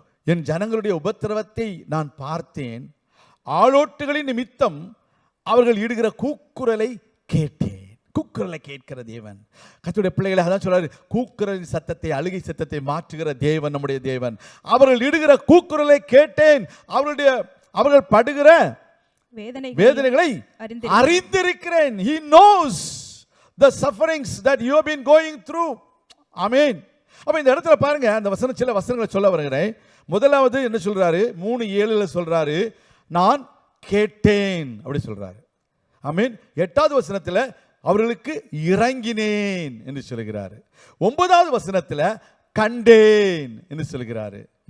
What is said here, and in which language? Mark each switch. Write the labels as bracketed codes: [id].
[ta] என் ஜனங்களுடைய உபத்திரவத்தை நான் பார்த்தேன், ஆளோட்டுகளின் நிமித்தம் அவர்கள் இடுகிற கூக்குரலை கேட்டேன். கூக்குரலை கேட்கிற தேவன் கர்த்தருடைய பிள்ளைகளை அதான் சொல்றாரு. கூக்குரலின் சத்தத்தை, அழுகை சத்தத்தை மாற்றுகிற தேவன் நம்முடைய தேவன். அவர்கள் இடுகிற கூக்குரலை கேட்டேன், அவர்கள் படுகிற வேதனைகளை அறிந்திருக்கிறேன். [en] He knows the sufferings that you have been going through. Amen. [ta] அப்ப இந்த இடத்துல பாருங்க, அந்த சில வசனங்களை சொல்ல வருகிறேன். முதலாவது என்ன சொல்றாரு? 3:7 சொல்றாரு, நான் கேட்டேன் அப்படி சொல்றாரு. ஆமென். 8வது வசனத்துல அவர்களுக்கு இறங்கினேன் என்று சொல்கிறாரு. 9வது வசனத்துல கண்டேன் என்று சொல்கிறாரு.